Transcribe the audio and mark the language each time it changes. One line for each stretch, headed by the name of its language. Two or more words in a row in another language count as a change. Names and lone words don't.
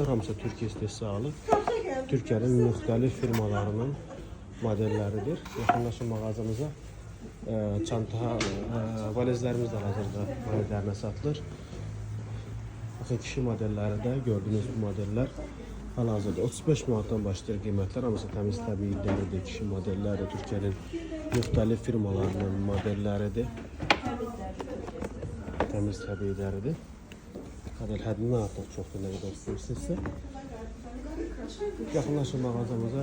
Azerbaijani: Hamısı Türkiye istehsalı. Türkiye'nin müxtəlif firmalarının modelleridir. Yaxınlaşın mağazamıza. Çanta, valizlerimiz de hal-hazırda maya dəyərinə satılır.
Turkish: Bakın kişi modelleri de gördüğünüz bu modeller hal-hazırda 35 manattan
Azerbaijani: başlayır qiymətlər. Hamısı təmiz təbii dəridir. Kişi modelləri də Türkiyənin müxtəlif firmalarının modelleridir. Təmiz təbii dəridir. Qədər həddindən artıq çoxdur, nə qədər istəyirsinizsə. Yaxınlaşın mağazamıza.